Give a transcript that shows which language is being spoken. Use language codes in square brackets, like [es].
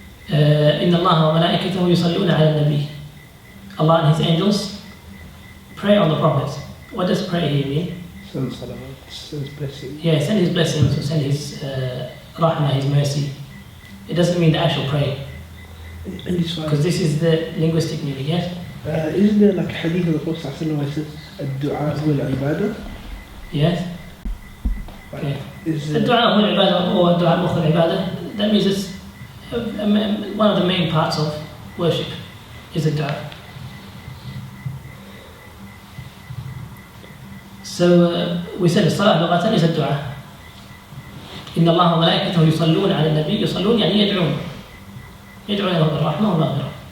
[ar] إن الله وملائكته يصلون على النبي. [en] Allah and His angels pray on the Prophet. What does pray here mean? Send salawat, send his blessing. Yeah, send His blessings, or send His rahmah, His mercy. It doesn't mean the actual pray, because this is the linguistic meaning, yes? Isn't there like a hadith of the Prophet ﷺ where it says [ar] الدعاء هو العبادة? [en] Yes. Okay. Is [ar] الدعاء هو العبادة or الدعاء مخ العبادة. [en] That means it's one of the main parts of worship is the dua. So we said [ar] الصلاة لغة [en] is الدعاء. [ar] إن الله وملائكته يصلون على النبي. يصلون يعني يدعون له بالرحمة والمغفرة.